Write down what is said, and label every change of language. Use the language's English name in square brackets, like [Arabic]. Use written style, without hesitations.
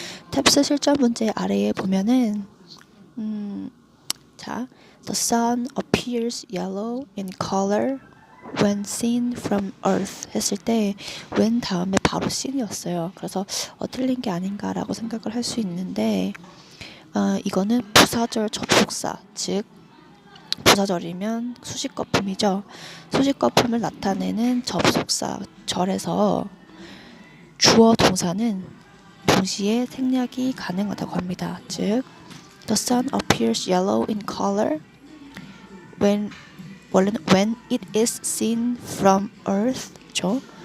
[Korean] 탭스 실전 문제 아래에 보면은 자, [English] The sun appears yellow in color when seen from earth [Korean] 했을 때 when 다음에 바로 seen이었어요. 그래서 틀린 게 아닌가라고 생각을 할 수 있는데 이거는 부사절 접속사 즉 부사절이면 수식 거품이죠. 수식 거품을 나타내는 접속사 절에서 주어 동사는 동시에 생략이 가능하다고 합니다. 즉 [English] The sun appears yellow in color when it is seen from earth [Korean] 죠.